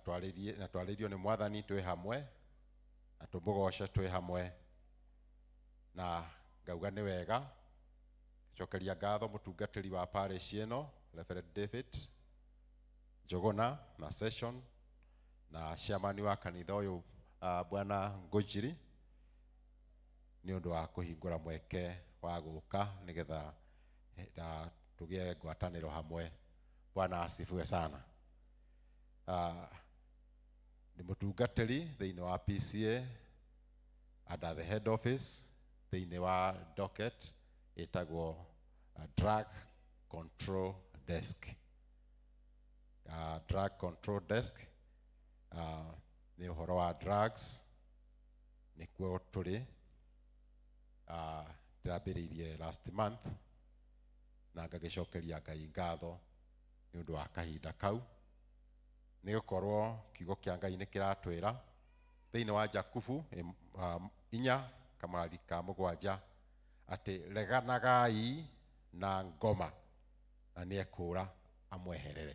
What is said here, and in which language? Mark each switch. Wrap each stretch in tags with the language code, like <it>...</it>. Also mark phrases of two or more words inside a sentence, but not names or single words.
<ki>twarĩrio nĩ Mwathani twĩ hamwe na tũmũgoce twĩ hamwe, na ngauga nĩ wega cokeria ngatho mũtungatĩri wa parish ĩno Reverend David Njogona na session na chairman wa kanitha ũyũ Bwana Ngũnjiri nĩ ũndũ wa kũhingũra mweke wa gũka nĩgetha tũgĩe ngwatanĩro hamwe.</ki> <sw>Bwana asifiwe sana.</sw> <ki>Nĩ mũtungatĩri thĩinĩ wa PCA</ki> <en>under the head office</en> <ki>thĩinĩ wa docket ĩtagwo</ki> <en>drug control desk. Drug control desk</en> <ki>nĩ ũhoro wa drugs nĩkuo tũrĩ. Ndĩrambĩrĩirie</ki> <en>last month</en> <ki>na ngagĩcokeria Ngai ngatho nĩ ũndũ wa kahinda kau, nĩ gũkorwo kiugo kĩa Ngai nĩ kĩratwĩra thĩinĩ wa Jakubu 4:7 atĩ reganagai na ngoma na nĩ ekũra amweherere.</ki>